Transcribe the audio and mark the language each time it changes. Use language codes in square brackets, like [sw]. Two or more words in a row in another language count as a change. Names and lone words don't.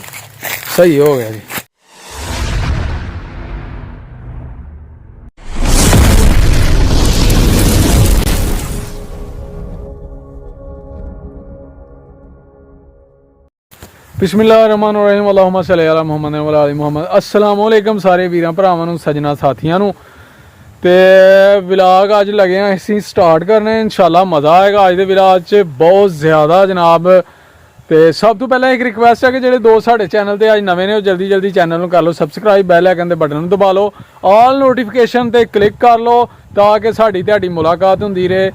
[pa] ਸਹੀ ਹੋ ਗਿਆ ਜੀ। [ar] بسم الله الرحمن الرحيم اللهم صل على محمد و على محمد. السلام عليكم [pa] ਸਾਰੇ ਵੀਰਾਂ ਭਰਾਵਾਂ ਨੂੰ, ਸੱਜਣਾ ਸਾਥੀਆਂ ਨੂੰ। ਤੇ ਵਲੌਗ ਅੱਜ ਲੱਗੇ ਆ ਅਸੀਂ ਸਟਾਰਟ ਕਰਨੇ। ਇਨਸ਼ਾਅੱਲਾ ਮਜ਼ਾ ਆਏਗਾ ਅੱਜ ਦੇ ਵਲੌਗ 'ਚ ਬਹੁਤ ਜ਼ਿਆਦਾ ਜਨਾਬ। ਤੇ ਸਭ ਤੋਂ ਪਹਿਲਾਂ ਇੱਕ ਰਿਕਵੈਸਟ ਹੈ ਕਿ ਜਿਹੜੇ ਦੋਸਤ ਸਾਡੇ ਚੈਨਲ ਤੇ ਅੱਜ ਨਵੇਂ ਨੇ ਉਹ ਜਲਦੀ ਜਲਦੀ ਚੈਨਲ ਨੂੰ ਕਰ ਲਓ ਸਬਸਕ੍ਰਾਈਬ, [en] bell icon [pa] ਦੇ ਬਟਨ ਨੂੰ ਦਬਾ ਲਓ, [en] all notification [pa] ਤੇ ਕਲਿੱਕ ਕਰ ਲਓ ਤਾਂ ਕਿ ਸਾਡੀ ਤੁਹਾਡੀ ਮੁਲਾਕਾਤ ਹੁੰਦੀ ਰਹੇ।